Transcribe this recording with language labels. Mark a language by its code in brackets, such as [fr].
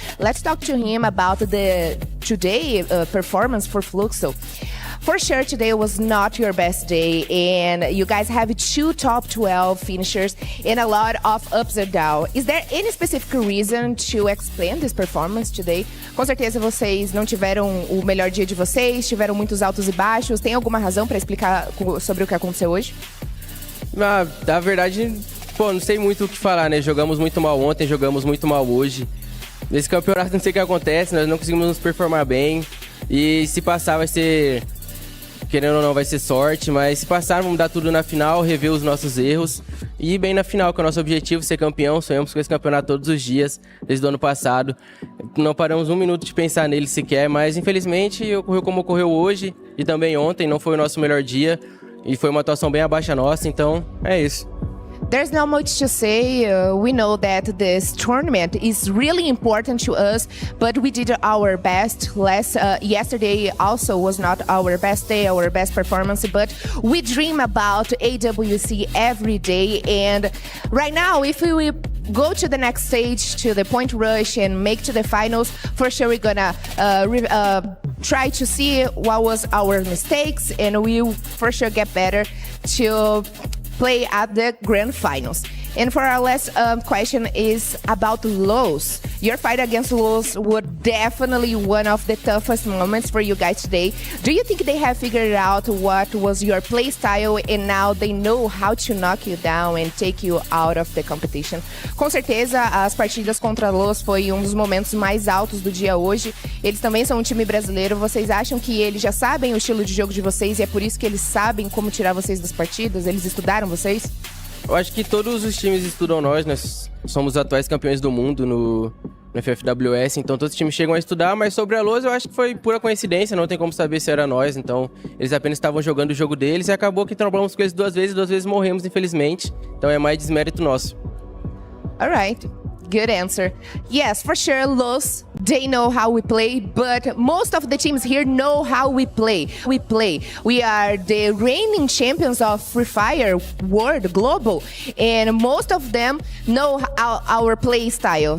[en] Let's talk to him about the today performance for Fluxo. For sure, today was not your best day, and you guys have 2 top 12 finishers and a lot of ups and downs. Is there any specific reason to explain this performance today? [pt] Com certeza vocês não tiveram o melhor dia de vocês, tiveram muitos altos e baixos. Tem alguma razão para explicar sobre o que aconteceu hoje? Na verdade, não sei muito o que falar, né? Jogamos muito mal ontem, jogamos muito mal hoje. Nesse campeonato não sei o que acontece, nós não conseguimos nos performar bem. E se passar vai ser... Querendo ou não, vai ser sorte, mas se passar, vamos dar tudo na final, rever os nossos erros e ir bem na final, que é o nosso objetivo, ser campeão. Sonhamos com esse campeonato todos os dias, desde o ano passado. Não paramos um minuto de pensar nele sequer, mas infelizmente ocorreu como ocorreu hoje e também ontem. Não foi o nosso melhor dia e foi uma atuação bem abaixo nossa, então é isso. [en] There's not much to say. We know that this tournament is really important to us, but we did our best. Yesterday also was not our best day, our best performance, but we dream about AWC every day. And right now, if we go to the next stage, to the point rush and make to the finals, for sure we're gonna try to see what was our mistakes, and we'll for sure get better to play at the grand finals. And for our last question is about Los. Your fight against Los was definitely one of the toughest moments for you guys today. Do you think they have figured out what was your play style and now they know how to knock you down and take you out of the competition? [pt] Com certeza, as partidas contra Los foi um dos momentos mais altos do dia hoje. Eles também são um time brasileiro. Vocês acham que eles já sabem o estilo de jogo de vocês e é por isso que eles sabem como tirar vocês das partidas? Eles estudaram vocês? Eu acho que todos os times estudam nós somos atuais campeões do mundo no FFWS, então todos os times chegam a estudar, mas sobre a Los eu acho que foi pura coincidência, não tem como saber se era nós, então eles apenas estavam jogando o jogo deles e acabou que trombamos com eles 2 vezes morremos, infelizmente, então é mais desmérito nosso. [en] Alright. Good answer. Yes, for sure, Los, they know how we play, but most of the teams here know how we play. We are the reigning champions of Free Fire World Global, and most of them know our play style.